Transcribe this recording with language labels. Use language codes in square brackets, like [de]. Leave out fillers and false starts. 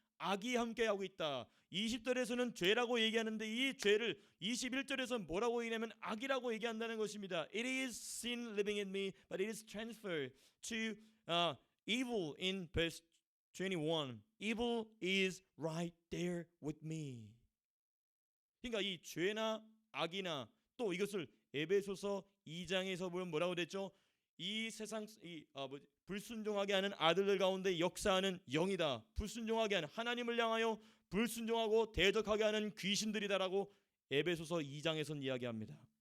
[ko] 악이 함께하고 있다. 20절에서는 죄라고 얘기하는데 이 죄를 21절에서 뭐라고 얘기하면 악이라고 얘기한다는 것입니다. [en] It is sin living in me, but it is transferred to evil in verse 21. Evil is right there with me. [ko] 그러니까 이 죄나 악이나 또 이것을 에베소서 2장에서 보면 뭐라고 됐죠? 이 세상 불순종하게 하는 아들들 가운데 역사하는 영이다. 불순종하게 하는, 하나님을 향하여 불순종하고 대적하게 하는 귀신들이다라고 에베소서 2장에선 이야기합니다.